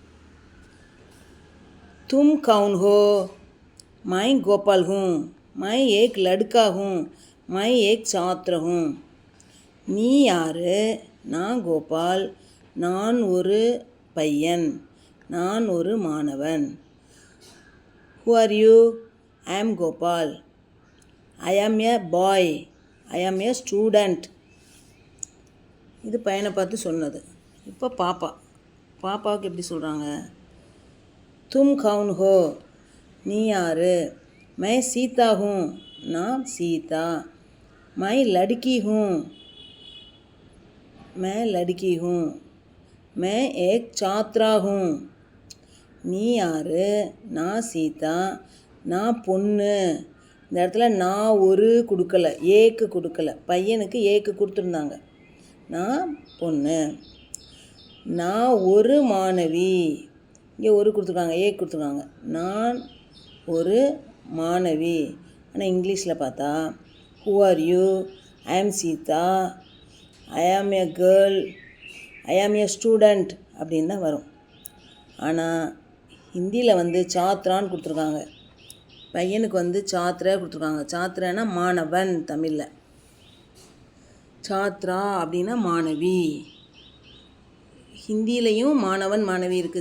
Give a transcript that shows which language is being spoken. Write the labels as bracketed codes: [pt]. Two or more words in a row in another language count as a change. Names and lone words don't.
[hi] तुम कौन हो मैं गोपाल हूँ मैं एक लड़का हूँ मैं एक छात्र हूँ. [ta] நீ யார்? நான் கோபால், நான் ஒரு பையன், நான் ஒரு மாணவன். [en] Who are you? I am Gopal. I am a boy. I am a student. [ta] இது பையனை பார்த்து சொன்னது. இப்போ பாப்பாவுக்கு எப்படி சொல்கிறாங்க? [hi] तुम कौन हो [ta] நீ யார்? [hi] मैं सीता हूँ [ta] நான் சீதா. [hi] मैं लड़की हूँ मैं लड़की हूँ. मैं एक छात्रा हूँ. [ta] நீ யார்? நான் சீதா, நான் பொண்ணு. இந்த இடத்துல நான் ஒரு கொடுக்கல, ஏக்கு கொடுக்கல. பையனுக்கு ஏக்கு கொடுத்துருந்தாங்க. நான் பொண்ணு. நான் ஒரு மாணவி, இங்கே ஒரு கொடுத்துருக்காங்க, ஏக்கு கொடுத்துருக்காங்க. நான் ஒரு மாணவி. ஆனால் இங்கிலீஷில் பார்த்தா [en] who are you? I am Sita, I am a girl, I am a student [ta] அப்படின்னு தான் வரும். ஆனால் ஹிந்தியில் சாத்ரான்னு கொடுத்துருக்காங்க. பையனுக்கு சாத்ரா கொடுத்துருக்காங்க. சாத்ரானா மாணவன் தமிழில். சாத்ரா அப்படின்னா மாணவி. ஹிந்திலையும் மாணவன் மாணவி இருக்குது.